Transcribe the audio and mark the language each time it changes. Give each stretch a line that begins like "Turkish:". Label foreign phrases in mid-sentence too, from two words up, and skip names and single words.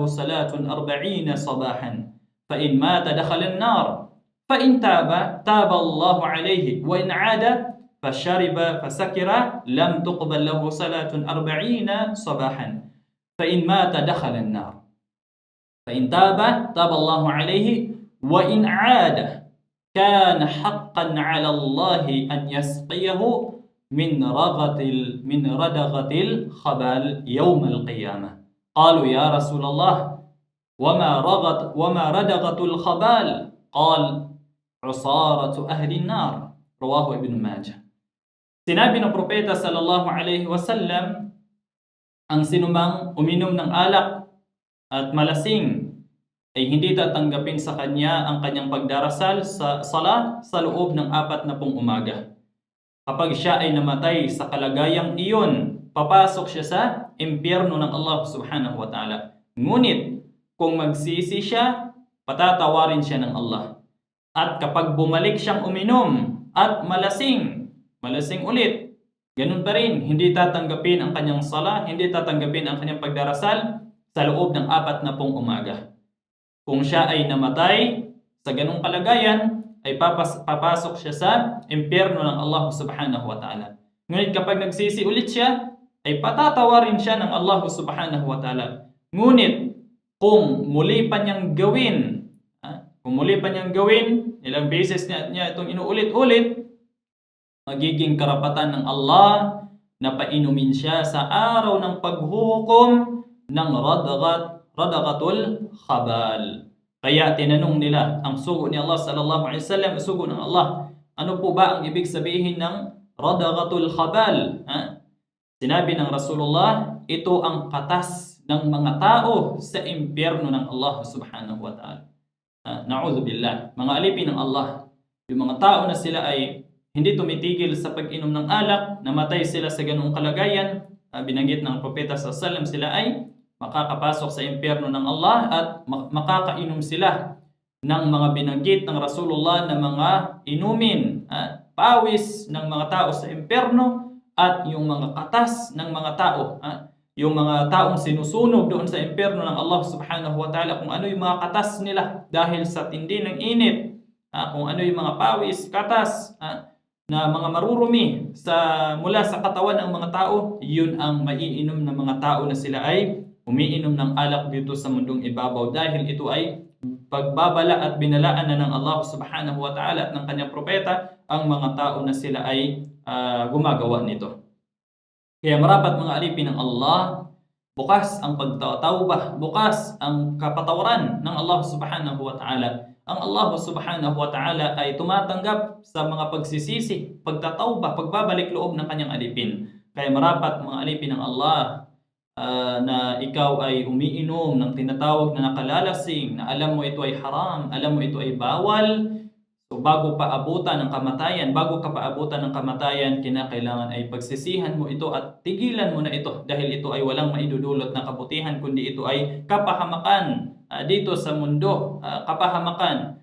Arabic: صلاة 40 صباحا فإن مات دخل النار فإن تاب الله عليه وإن عاد فشرب فسكر لم تقبل له صلاة 40 صباحا فإن مات دخل النار فإن تاب الله عليه وإن عاد كان حقا على الله أن يسقيه من ردغة الخبال يوم القيامة. قالوا يا رسول الله وما ردغة الخبال قال عصارة أهل النار رواه ابن Majah.
Filipino: Sinabi ng propeta
Arabic: صلى الله عليه وسلم,
Filipino: ang sinumang uminom ng alak at malasing ay hindi tatanggapin sa kanya ang kanyang pagdarasal sa sala sa loob ng 40 umaga. Kapag siya ay namatay sa kalagayang iyon, papasok siya sa impyerno ng Allah
Arabic: سبحانه وتعالى.
Filipino: Ngunit, kung magsisi siya, patatawarin siya ng Allah. At kapag bumalik siyang uminom at malasing ulit, ganun pa rin, hindi tatanggapin ang kanyang sala, hindi tatanggapin ang kanyang pagdarasal sa loob ng 40 umaga. Kung siya ay namatay sa ganung kalagayan, ay papasok siya sa impyerno ng Allah
Arabic: سبحانه وتعالى.
Filipino: Ngunit kapag nagsisi ulit siya, ay patatawarin siya ng Allah
Arabic: سبحانه وتعالى.
Filipino: Ngunit kung muli pa niyang gawin, ilang beses niya itong inuulit-ulit, magiging karapatan ng Allah na painumin siya sa araw ng paghuhukom ng
Arabic: ردغة الخبال.
Filipino: Kaya tinanong nila ang sugo ni Allah
Arabic: صلى الله عليه وسلم,
Filipino: sugo ng Allah, ano po ba ang ibig sabihin ng
Arabic: ردغة الخبال?
Filipino: Sinabi ng Rasulullah, ito ang katas ng mga tao sa impyerno ng Allah
Arabic: سبحانه وتعالى.
Filipino: Na'udzubillah, mga alipin ng Allah, yung mga tao na sila ay hindi tumitigil sa pag-inom ng alak, namatay sila sa ganung kalagayan, binanggit ng propeta
Arabic: صلى الله عليه وسلم,
Filipino: sila ay makakapasok sa impyerno ng Allah at makakainom sila ng mga binanggit ng Rasulullah na mga inumin, pawis ng mga tao sa impyerno at yung mga katas ng mga tao, yung mga taong sinusunog doon sa impyerno ng Allah
Arabic: سبحانه وتعالى,
Filipino: kung ano yung mga katas nila dahil sa tindi ng init, kung ano yung mga pawis, katas, na mga marurumi mula sa katawan ng mga tao, yun ang maiinom ng mga tao na sila ay umiinom ng alak dito sa mundong ibabaw, dahil ito ay pagbabala at binalaan na ng Allah
Arabic: سبحانه وتعالى
Filipino: at ng kanyang propeta ang mga tao na sila ay gumagawa nito. Kaya marapat mga alipin ng Allah, bukas ang pagtatawbah, bukas ang kapatawaran ng Allah
Arabic: سبحانه وتعالى.
Filipino: Ang Allah
Arabic: سبحانه وتعالى
Filipino: ay tumatanggap sa mga pagsisisi, pagtatawbah, pagbabalik loob ng kanyang alipin. Kaya marapat mga alipin ng Allah, na ikaw ay umiinom ng tinatawag na nakalalasing, na alam mo ito ay haram, alam mo ito ay bawal, so bago ka pa abutan ng kamatayan, kinakailangan ay pagsisihan mo ito at tigilan mo na ito, dahil ito ay walang maidudulot na kabutihan, kundi ito ay kapahamakan dito sa mundo, kapahamakan.